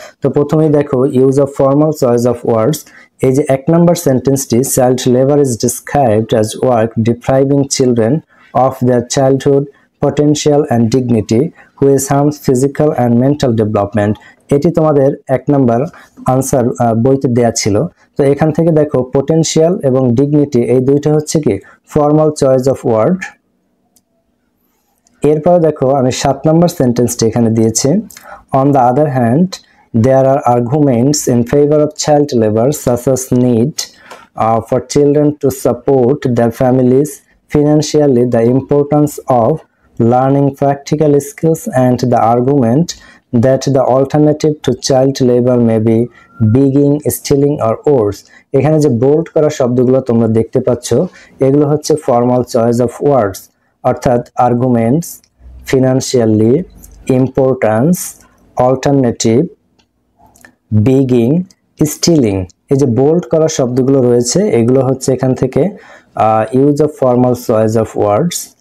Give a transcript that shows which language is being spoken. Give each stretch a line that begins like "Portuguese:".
Bangla: তো প্রথমেই দেখো,
English: Use of formal choice of words.
Bangla: এই যে 1 নম্বর সেন্টেন্সটি,
English: child labour is described as work depriving children of their childhood potential and dignity which harms physical and mental development,
Bangla: এটি তোমাদের 1 নম্বর answer বইতে দেয়া ছিল। তো এখান থেকে দেখো, পোটেনশিয়াল এবং ডিগনিটি এই দুইটা হচ্ছে কি ফর্মাল চয়েস অফ ওয়ার্ড। এরপর দেখো, আমি 7 নম্বর সেন্টেন্সটি এখানে দিয়েছি,
English: On the other hand there are arguments in favor of child labor such as need for children to support their families financially, the importance of learning practical skills, and the argument that the alternative to child labor may be begging, stealing, or oaths.
Bangla: এখানে যে bold করা শব্দগুলো তোমরা দেখতে পাচ্ছ, এগুলো হচ্ছে formal choice of words, অর্থাৎ arguments, financially, importance, alternative, begging, stealing. এই যে বোল্ড করা শব্দগুলো রয়েছে, এগুলো হচ্ছে এখান থেকে use of formal choice of words.